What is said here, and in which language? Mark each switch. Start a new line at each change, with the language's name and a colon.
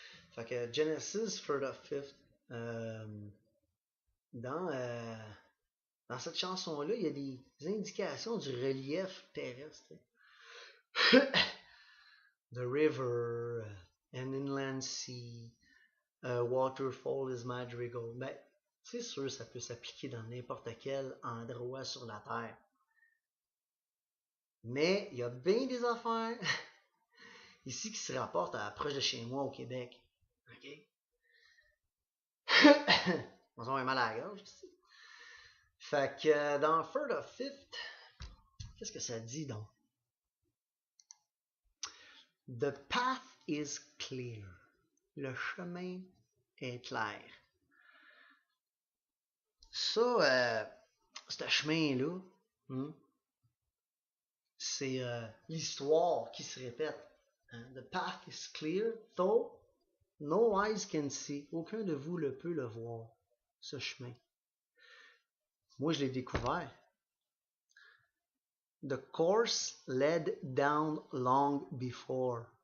French: Fait que Genesis for the Fifth, dans, dans cette chanson-là, il y a des indications du relief terrestre.
English: The river, an inland sea, a waterfall is madrigal.
French: Ben, c'est sûr, ça peut s'appliquer dans n'importe quel endroit sur la Terre. Mais il y a bien des affaires ici qui se rapportent à proche de chez moi au Québec. OK? On a mal à la gorge ici. Fait que dans For the Fifth, qu'est-ce que ça dit donc?
English: The path is clear.
French: Le chemin est clair. Ça, ce chemin-là, c'est l'histoire qui se répète. Hein?
English: The path is clear, though no eyes can see.
French: Aucun de vous ne peut le voir, ce chemin. Moi, je l'ai découvert.
English: The course led down long before.